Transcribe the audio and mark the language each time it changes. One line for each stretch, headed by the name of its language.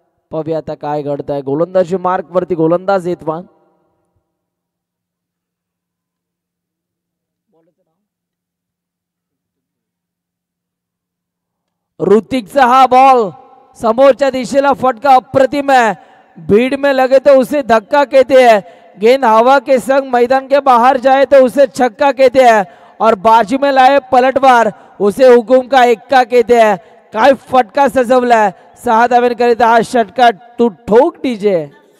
Marathi: पाहूया आता काय घडत आहे. गोलंदाजी मार्क वरती गोलंदाज येतवा. ऋतिकचा हा बॉल समोरच्या दिशेला फटका अप्रतिम है.
Hindi: भीड़ में लगे तो उसे धक्का कहते हैं, गेंद हवा के संग मैदान के बाहर जाए तो उसे छक्का कहते हैं, और बाजू में लाए पलटवार उसे हुकुम का एक्का कहते हैं.
Marathi: काय फटका सजवलाय. 6 धाव्यांकरिता हा षटका तू ठोक डीजे.